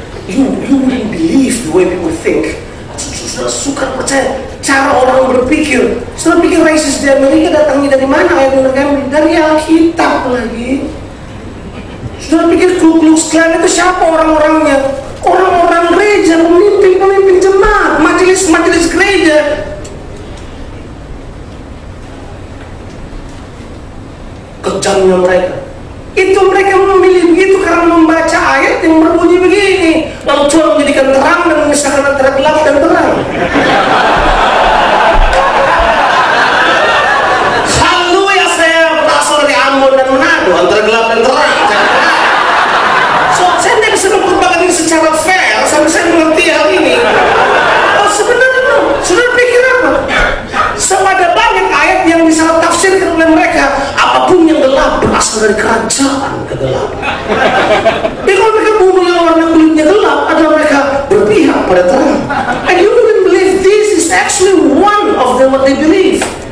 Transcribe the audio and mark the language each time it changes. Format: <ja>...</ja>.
<en>You wouldn't believe the way people think.</en> <id>Saudara suka percaya cara orang berpikir. Saudara pikir rasis di Amerika datangnya dari mana? Dari Alkitab lagi. Saudara pikir Ku Klux Klan itu siapa orang-orangnya? Orang-orang gereja, pemimpin jemaat, majelis gereja. Kejamnya mereka. Itu mereka memilih begitu karena membaca ayat yang berbunyi begini, lalu Tuhan menjadikan terang dan memisahkan antara gelap dan terang. Haleluya, saya berasal dari Ambon dan Manado, antara gelap dan terang. So, saya tidak bisa memperbaiki ini secara fair sampai saya mengerti hal ini. Oh, sebenarnya, saudara pikir apa? Ada banyak ayat yang bisa tafsirkan oleh mereka. Apapun yang gelap berasal dari kerajaan kegelapan. Jadi kalau mereka bunuh yang warna kulitnya gelap, adalah mereka berpihak pada terang.</id> <en>And you wouldn't believe this is actually one of them what they believe.</en>